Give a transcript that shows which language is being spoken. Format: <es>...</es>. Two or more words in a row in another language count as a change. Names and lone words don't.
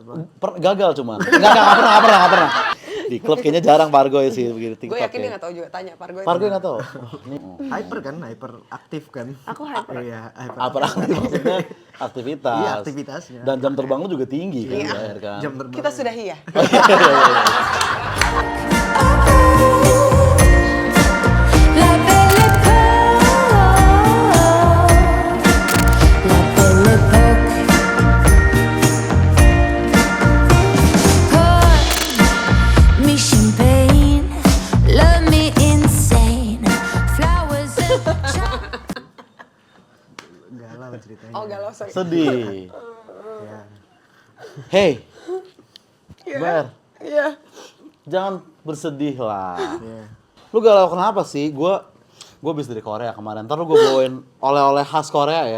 <id>Gagal cuman. Enggak pernah. Di klub kayaknya jarang Pargoy sih begini TikTok. Gue yakin dia gak tahu juga, tanya Pargoy. Pargoy nggak tahu. Hyper aktif kan? Aku hyper. Iya, Apa aktif maksudnya aktivitas. Iya, aktivitasnya. Dan jam terbang lu juga tinggi kan, Bayar kan. Jam terbang. Kita sudahi ya?</id> <fr>La belle époque.</fr> <en>Pour me champagne, love me insane. Flowers and</en> <id>Galau ceritanya. Oh galau, sorry. Sedih. Ya. Hey. Ber, Iya. jangan bersedih lah. Iya. Lu galau kenapa sih? Gue habis dari Korea kemarin. Ntar lu gue bawain oleh-oleh khas Korea ya.</id>